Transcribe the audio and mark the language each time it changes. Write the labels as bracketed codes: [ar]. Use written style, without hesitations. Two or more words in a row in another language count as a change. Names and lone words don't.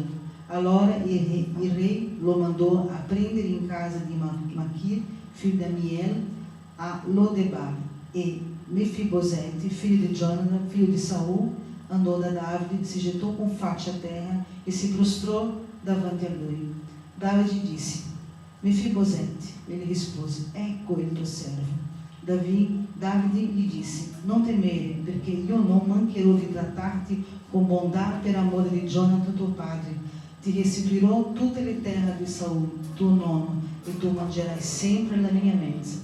[it] Allora il re lo mandò a prendere in casa di Machir, figlio di Amiel, a Lodebar. E Mefibosete, figlio di Jonathan, figlio di Saul, andò da Davide, si gettò con faccia a terra e si prostrò davanti a lui. Davide disse: Mefibosete. Ele rispose: ecco il tuo servo. Davide gli disse: non temere, perché io non mancherò di trattarti con bontà per amore di Jonathan tuo padre. Ti restituirò tutte le terre di Saul, tuo nonno, e tu mangerai sempre la mia mensa.